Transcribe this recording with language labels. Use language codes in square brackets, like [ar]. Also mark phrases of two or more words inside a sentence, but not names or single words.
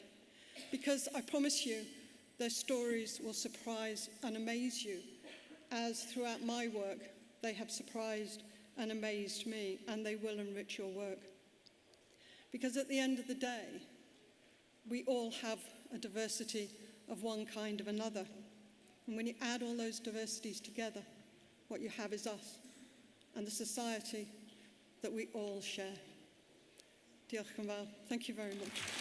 [en] Because I promise you, their stories will surprise and amaze you, as throughout my work, they have surprised and amazed me, and they will enrich your work. Because at the end of the day, we all have a diversity of one kind or another. And when you add all those diversities together, what you have is us and the society that we all share. [cy] Diolch yn fawr. [en] Thank you very much.